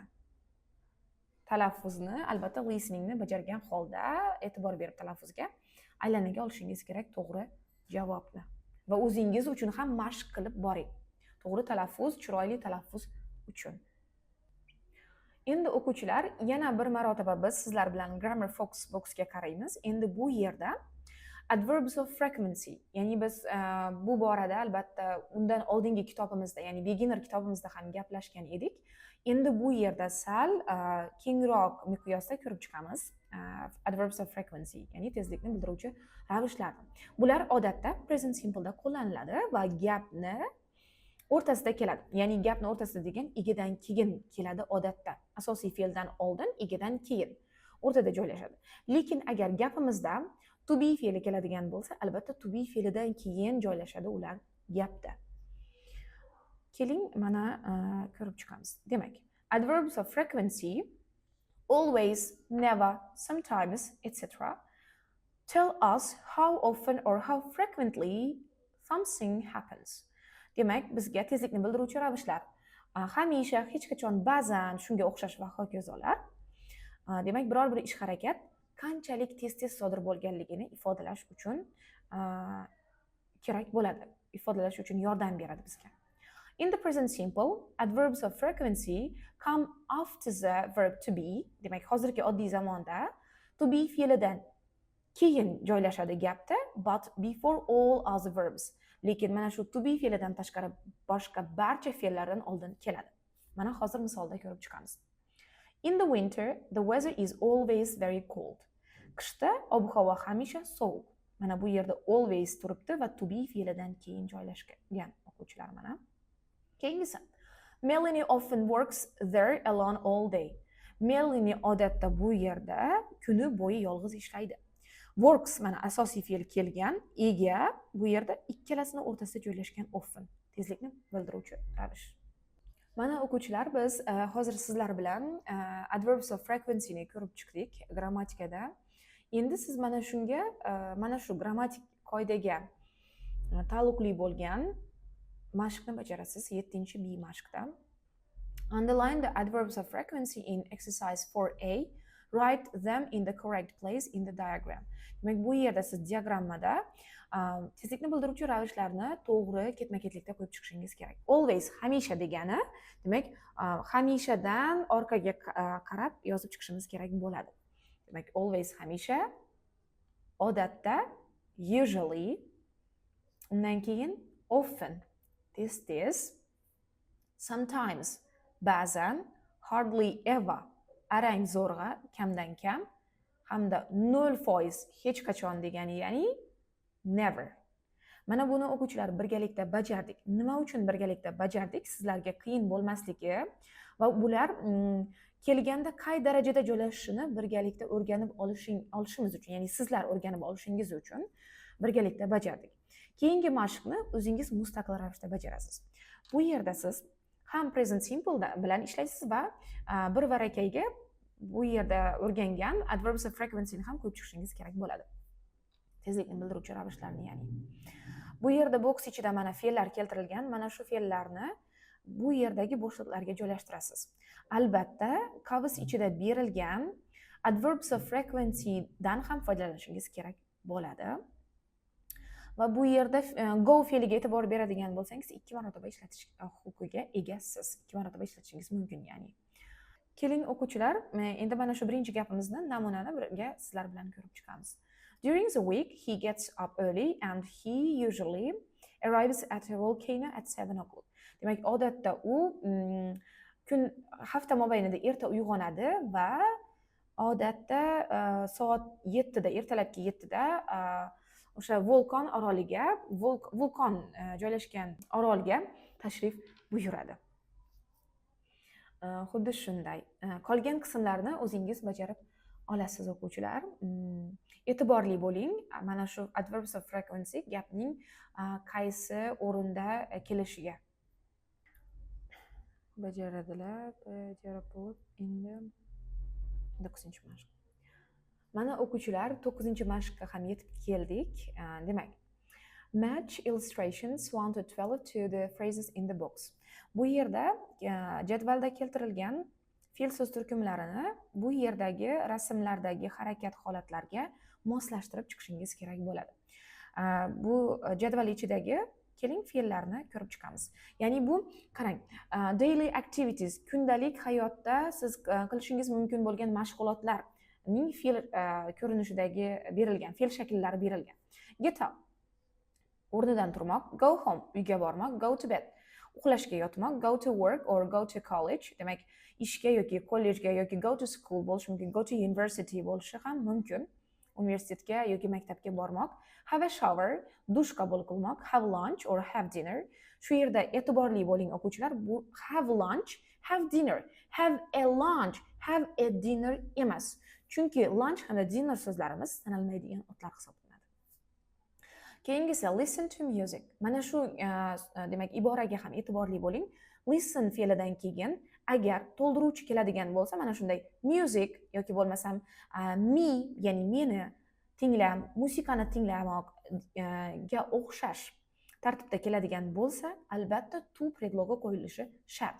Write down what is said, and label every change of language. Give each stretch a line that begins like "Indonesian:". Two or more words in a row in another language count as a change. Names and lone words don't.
Uzbek: Talaffuzni albatta listeningni bajargan holda e'tibor berib talaffuzga aylanaga olishingiz kerak to'g'ri javobni. Va o'zingiz uchun ham mashq qilib boring. To'g'ri talaffuz, chiroyli talaffuz uchun. Endi o'quvchilar, yana bir marotaba biz sizlar bilan Grammar Fox boxga qaraymiz. Endi bu yerda
English: adverbs of frequency,
Uzbek: ya'ni biz bu borada albatta undan oldingi kitobimizda, ya'ni beginner kitobimizda ham gaplashgan edik. Endi bu yerda sal kengroq miqyosda ko'rib chiqamiz
English: adverbs of frequency,
Uzbek: ya'ni tezlikni bildiruvchi ravishlarni. Bular odatda
English: present simple'da
Uzbek: qo'llaniladi va gapni o'rtasida keladi. Ya'ni gapni o'rtasida degan egidan keyin keladi odatda. Asosiy fe'ldan oldin, egidan keyin o'rtada joylashadi. Lekin agar gapimizda
English: to be
Uzbek: fe'li keladigan bo'lsa, albatta
English: to be
Uzbek: fe'lidan keyin joylashadi ular gapda. Keling, mana ko'rib chiqamiz. Demak,
English: adverbs of frequency always, never, sometimes, etc. tell us how often or how frequently something happens.
Uzbek: Demak, bizga tezlikni bildiruvchi ravishlar hamisha, hech qachon, ba'zan, shunga o'xshash va hokazolar. Demak, biror bir ish harakat qanchalik tez-tez sodir bo'lganligini ifodalash uchun kerak bo'ladi. Ifodalash uchun yordam beradi bizga.
English: In the present simple, adverbs of frequency come after the verb to be.
Uzbek: Demak, hozirgi oddiy zamonda
English: to be
Uzbek: fe'lidan keyin joylashadi gapda,
English: but before all other verbs.
Uzbek: Lekin mana shu
English: to be
Uzbek: fe'lidan tashqari boshqa barcha fe'llardan oldin keladi. Mana hozir misolda ko'rib chiqamiz.
English: In the winter, the weather is always very cold.
Uzbek: Qishda ob-havo hamisha sovuq. Mana bu yerda always turibdi va
English: to be
Uzbek: fe'lidan keyin joylashgan o'quvchilar mana. Keyingisi.
English: Melanie often works there alone all day.
Uzbek: Melanie odatda bu yerda kuni bo'yi yolg'iz ishlaydi. Works mana asosiy fe'l kelgan, ega bu yerda ikkalasini o'rtasida joylashgan often, tezlikni bildiruvchi ravish. Mana o'quvchilar, biz hozir sizlar bilan
English: adverbs of frequency
Uzbek: ni ko'rib chiqdik grammatikada. Endi siz mana shunga, mana shu grammatik qoidaga taalluqli bo'lgan mashqni bajarasiz 7-B mashqda.
English: Underline the adverbs of frequency in exercise 4A. Write them in the correct place in the diagram.
Uzbek: Demak, bu yerda siz diagrammada tezlikni bildiruvchi ravishlarni to'g'ri ketma-ketlikda qo'yib chiqishingiz kerak. Always, hamisha degani, demak, hamishadan orqaga qarab yozib chiqishimiz kerak bo'ladi. Demak, always hamisha, odatda, usually, undan keyin often, tez-tez,
English: sometimes, ba'zan, hardly ever,
Uzbek: arang zo'rg'a, kamdan kam, hamda 0% hech qachon degani, ya'ni never. Mana buni o'quvchilar birgalikda bajardik. Nima uchun birgalikda bajardik? Sizlarga qiyin bo'lmasligi va bular kelganda qay darajada joylashishini birgalikda o'rganib olishimiz uchun, ya'ni sizlar o'rganib olishingiz uchun birgalikda bajardik. Keyingi mashqni o'zingiz mustaqil ravishda bajarasiz. Bu yerda siz ham
English: present simple
Uzbek: bilan ishlaysiz va bir barakayga bu yerda o'rgangan
English: adverbs of frequency'ni
Uzbek: ham ko'rib chiqishingiz kerak bo'ladi. Tezlikni bildiruvchi ravishlarni, ya'ni. Bu yerda box ichida mana fe'llar keltirilgan. Mana shu fe'llarni bu yerdagi bo'shliqlarga joylashtirasiz. Albatta, covers ichida berilgan
English: adverbs of frequency
Uzbek: dan ham foydalanishingiz kerak bo'ladi. Va bu yerda go fe'liga e'tibor beradigan bo'lsangiz, 2 marotaba ishlatish huquqiga egasiz. 2 marotaba ishlatishingiz mumkin, ya'ni. Keling o'quvchilar, endi mana shu birinchi gapimizni namunani birga sizlar bilan ko'rib chiqamiz.
English: During the week, he gets up early and he usually arrives at a volcano at 7 o'clock.
Uzbek: Demak, odatda u hafta mobaynida erta uyg'onadi va odatda soat 7 da, ertalabki 7 da o'sha vulqon oroliga, vulqon joylashgan orolga tashrif buyuradi. Xuddi shunday. Qolgan qismlarni o'zingiz bajarib olasiz o'quvchilar. E'tiborli bo'ling. Mana shu
English: adverbs of frequency
Uzbek: gapning qaysi o'rinda kelishiga. Bajaradilar, bajarib bo'lib, endi 9-mashq. Mana o'quvchilar 9-mashqqa ham yetib keldik. Demak,
English: match illustrations 1 to 12 to the phrases in the box.
Uzbek: Bu yerda jadvalda keltirilgan fe'l so'z turkumlarini bu yerdagi rasmlardagi harakat holatlarga moslashtirib chiqishingiz kerak bo'ladi. Bu jadval ichidagi keling fe'llarni ko'rib chiqamiz. Ya'ni bu qarang,
English: daily activities,
Uzbek: kundalik hayotda siz qilishingiz mumkin bo'lgan mashg'ulotlarning fe'l ko'rinishidagi berilgan, fe'l shakllari berilgan.
English: Get up,
Uzbek: o'rnidan turmoq,
English: go home,
Uzbek: uyga bormoq,
English: go to bed,
Uzbek: uxlashga yotmoq,
English: go to work or go to college,
Uzbek: demak ishga yoki kollejga yoki
English: go to school
Uzbek: bo'lishi mumkin,
English: go to university
Uzbek: bo'lishi ham mumkin. Universitetga yoki maktabga bormoq,
English: have a shower,
Uzbek: dush qabul qilmoq,
English: have lunch or have dinner.
Uzbek: Shu yerda e'tiborli bo'ling o'quvchilar, bu
English: have lunch, have dinner, have a lunch, have a dinner
Uzbek: emas. Chunki lunch hamda dinner so'zlarimiz sanalmaydigan otlar hisoblanadi.
English: Keyingisi listen to music.
Uzbek: Mana shu demak iboraga ham e'tiborli bo'ling. Listen fe'lidan keyin agar to'ldiruvchi keladigan bo'lsa, mana shunday music yoki bo'lmasam me, ya'ni meni tinglam, musiqani tinglamoqga o'xshash tartibda keladigan bo'lsa, albatta to predlogi qo'yilishi shart.